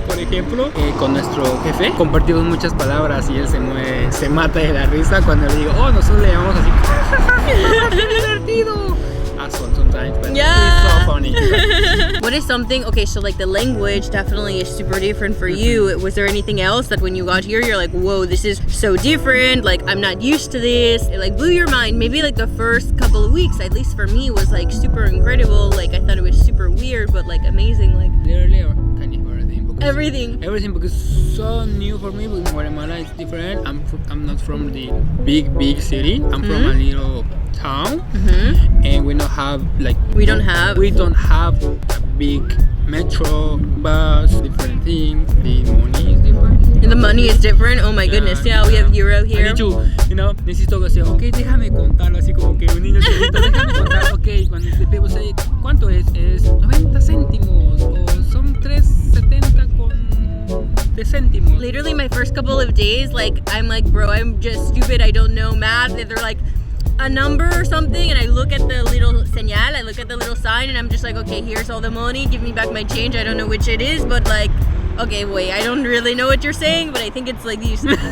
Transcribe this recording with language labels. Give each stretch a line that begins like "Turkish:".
Spanish: Por ejemplo, con nuestro jefe compartimos muchas palabras y él se mata de la risa cuando le digo, nosotros le llamamos así. ¡Qué divertido!
English: Sometimes, but it's so funny. What is something, okay, so like the language definitely is super different for you. Was there anything else that when you got here, you're like, whoa, this is so different, like I'm not used to this, it like blew your mind? Maybe like the first couple of weeks, at least for me, was like super incredible. Like I thought it was super weird, but like amazing, like literally kind of everything because it's so new for me. But Guatemala is different. I'm not from the big city. I'm from a little town, and we don't have a big metro bus. Different things. The money is different. And the money is different. Oh my goodness. Yeah, we have euro here. I need to,
Spanish: necesito que sea, okay, déjame contarlo así como que un niño chiquito, déjame contar, okay, cuando
English: the people say,
Spanish: ¿cuánto es? Es 90 céntimos o son 3.70 con de céntimos.
English: Literally my first couple of days, like I'm like, bro, I'm just stupid, I don't know math. And they're like a number or something, and I look at the little señal, I look at the little sign, and I'm just like, okay, here's all the money, give me back my change. I don't know which it is, but like, okay, wait, I don't really know what you're saying, but I think it's like these.